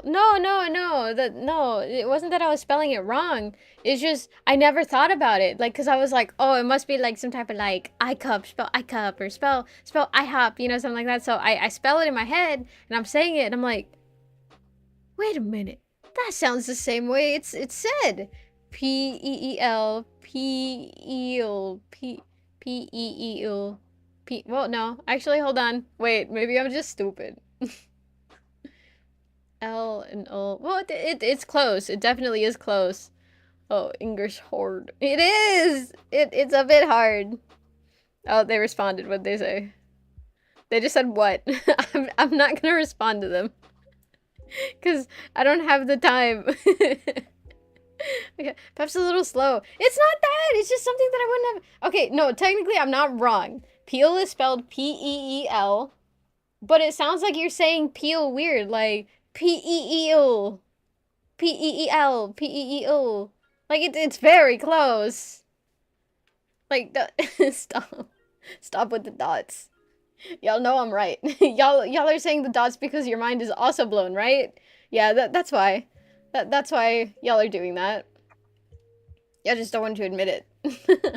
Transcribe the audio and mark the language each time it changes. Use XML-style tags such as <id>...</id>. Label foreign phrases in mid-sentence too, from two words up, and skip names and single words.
<en>No, it wasn't that I was spelling it wrong. It's just, I never thought about it. Like, cause I was like, oh, it must be like some type of like, I-cup, spell I-cup, or spell I-hop, you know, something like that. So I spell it in my head, and I'm saying it, and I'm like, wait a minute. That sounds the same way it's said. P-E-E-L, P-E-L, P-E-E-L, well, no, actually, hold on. Wait, maybe I'm just stupid. L and O. Well, it's close. It definitely is close. Oh, English hard. It is! It's a bit hard. Oh, they responded. What'd they say? They just said what? I'm not gonna respond to them. Because I don't have the time. Okay, perhaps a little slow. It's not that! It's just something that I wouldn't have... Okay, no, technically I'm not wrong. Peel is spelled P-E-E-L. But it sounds like you're saying peel weird, like P-E-E-L. P-E-E-L. P-E-E-L. Like, it's very close. Like, stop. Stop with the dots. Y'all know I'm right. Y'all are saying the dots because your mind is also blown, right? Yeah, that's why. That's why y'all are doing that. Y'all just don't want to admit it.</en>